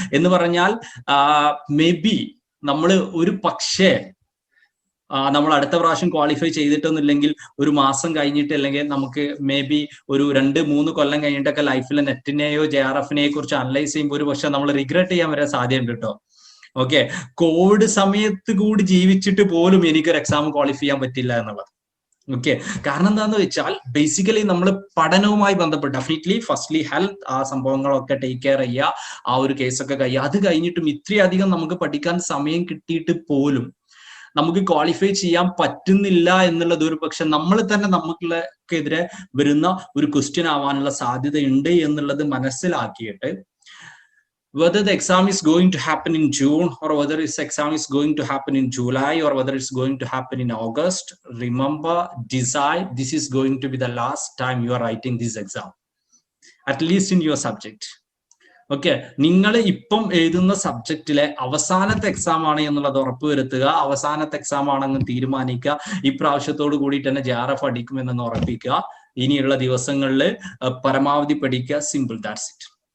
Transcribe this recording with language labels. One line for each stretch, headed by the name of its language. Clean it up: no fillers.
Malayalam: എന്ന് പറഞ്ഞാൽ may be നമ്മൾ ഒരു പക്ഷേ നമ്മൾ അടുത്ത പ്രാവശ്യം ക്വാളിഫൈ ചെയ്തിട്ടൊന്നുമില്ലെങ്കിൽ ഒരു മാസം കഴിഞ്ഞിട്ട്, അല്ലെങ്കിൽ നമുക്ക് മേ ബി ഒരു 2-3 കൊല്ലം കഴിഞ്ഞിട്ടൊക്കെ ലൈഫിൽ നെറ്റിനെയോ JRFനെയോ കുറിച്ച് അനലൈസ് ചെയ്യുമ്പോൾ ഒരു പക്ഷെ നമ്മൾ റിഗ്രറ്റ് ചെയ്യാൻ വരെ സാധ്യതയുണ്ട് കേട്ടോ. ഓക്കെ, കോവിഡ് സമയത്ത് കൂടി ജീവിച്ചിട്ട് പോലും എനിക്കൊരു എക്സാം ക്വാളിഫൈ ചെയ്യാൻ പറ്റില്ല എന്നുള്ളത്. ഓക്കെ, കാരണം എന്താന്ന് വെച്ചാൽ ബേസിക്കലി നമ്മൾ പഠനവുമായി ബന്ധപ്പെട്ട് ഡെഫിനറ്റ്ലി ഫസ്റ്റ്ലി ഹെൽത്ത്, ആ സംഭവങ്ങളൊക്കെ ടേക്ക് കെയർ ചെയ്യുക, ആ ഒരു കേസൊക്കെ കഴിയുക. അത് കഴിഞ്ഞിട്ടും ഇത്രയധികം നമുക്ക് പഠിക്കാൻ സമയം കിട്ടിയിട്ട് പോലും നമുക്ക് ക്വാളിഫൈ ചെയ്യാൻ പറ്റുന്നില്ല എന്നുള്ളത് ഒരു പക്ഷെ നമ്മൾ തന്നെ നമുക്കെതിരെ വരുന്ന ഒരു ക്വസ്റ്റ്യൻ ആവാനുള്ള സാധ്യതയുണ്ട് എന്നുള്ളത് മനസ്സിലാക്കിയിട്ട്
English: whether the exam is going to happen in June or whether this exam is going to happen in July or whether it's going to happen in August, remember, decide this is going to be the last time you are writing this exam, at least in your subject.
Malayalam: Okay, നിങ്ങൾ ഇപ്പം എഴുതുന്ന സബ്ജക്റ്റിലെ അവസാനത്തെ exam ആണ് എന്നുള്ളത് ഉറപ്പുവരുത്തുക. അവസാനത്തെ exam ആണെന്ന് തീരുമാനിക്കുക. ഇപ്രാവശ്യത്തോട് കൂടിയിട്ട് തന്നെ JRF അടിക്കുമെന്ന് ഉറപ്പിക്കുക. ഇനിയുള്ള ദിവസങ്ങളിൽ പരമാവധി പഠിക്കുക.
English: Simple, that's it.